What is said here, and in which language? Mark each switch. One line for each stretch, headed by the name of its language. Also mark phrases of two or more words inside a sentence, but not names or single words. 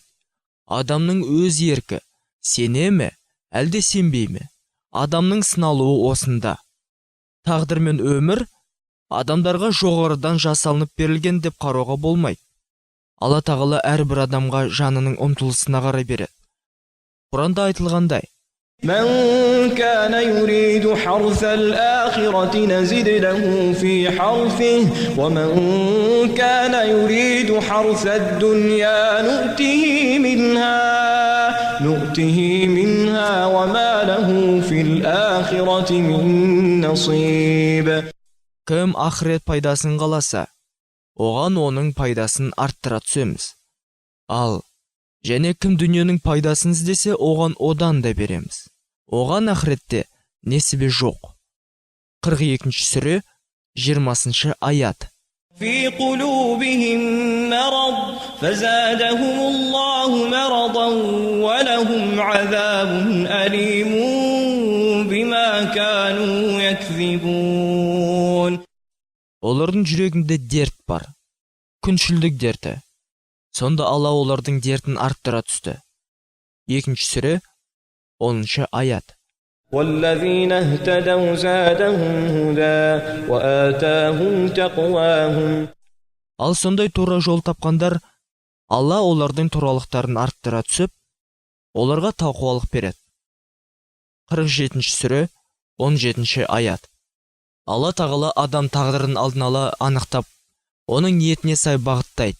Kazakh: Адамның өз еркі, сене ме, әлде сенбей ме? Адамның сыналуы осында. Тағдыр мен өмір адамдарға жоғарыдан жасалынып берілген деп қарауға болмайды. Алла тағала әрбір адамға жанының ұмтылысына қарай береді. Құранда айтылғандай:
Arabic: من كان يريد حرث الآخرة نزد له في حرثه ومن كان يريد حرث الدنيا نؤته منها وما له في الآخرة من نصيب.
Kazakh: Кім ақырет пайдасын қаласа, оған оның пайдасын арттыра түсеміз. Ал және кім дүниенің пайдасын іздесе, оған одан да береміз. Оған ақыретте несібе жоқ. 42-ші сүре 20-шы аят.
Arabic: في قلوبهم مرض فزادهم الله مرضا ولهم عذاب أليم بما كانوا يكذبون.
Kazakh: Олардың жүрегінде дерт бар, күншілдік дерті. Сонда Алла олардың дертін арттыра түсті. 2-ші сүре 10-шы аят.
Arabic: والذين اهتدوا زادهم هدى وآتاهم تقواهم.
Kazakh: Ал сондай тура жол тапқандар, Алла олардың туралықтарын арттыра түсіп, оларға тақуалық береді. 47-ші сүре 17-ші аят. Алла тағала адам тағдырын алдын ала анықтап, оның ниетіне сай бағыттайды.